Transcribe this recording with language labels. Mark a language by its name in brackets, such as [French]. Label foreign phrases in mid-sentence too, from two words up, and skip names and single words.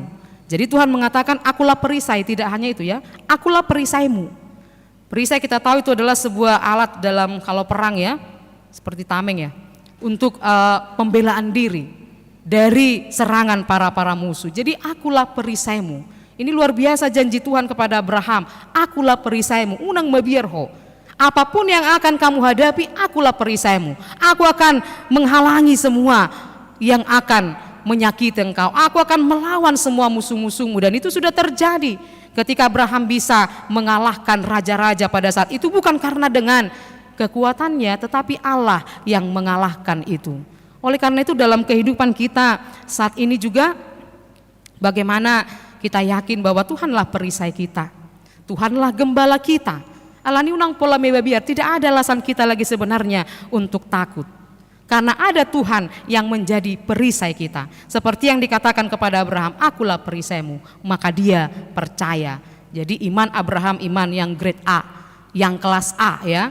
[Indonesian] Jadi Tuhan mengatakan akulah perisai, tidak hanya itu ya, akulah perisaimu. Perisai kita tahu itu adalah sebuah alat dalam kalau perang ya, seperti tameng ya, untuk pembelaan diri dari serangan para musuh. Jadi akulah perisaimu. Ini luar biasa janji Tuhan kepada Abraham, akulah perisaimu, [Batak Toba] unang mabierho. [Indonesian] Apapun yang akan kamu hadapi, akulah perisaimu. Aku akan menghalangi semua yang akan menyakiti engkau. Aku akan melawan semua musuh-musuhmu. Dan itu sudah terjadi ketika Abraham bisa mengalahkan raja-raja pada saat itu. Bukan karena dengan kekuatannya, tetapi Allah yang mengalahkan itu. Oleh karena itu dalam kehidupan kita saat ini juga, bagaimana kita yakin bahwa Tuhanlah perisai kita, Tuhanlah gembala kita. [Batak Toba] Alani unang pola mebabiar, [Indonesian] tidak ada alasan kita lagi sebenarnya untuk takut. Karena ada Tuhan yang menjadi perisai kita. Seperti yang dikatakan kepada Abraham, akulah perisaimu, maka dia percaya. Jadi iman Abraham iman yang grade A, yang kelas A ya.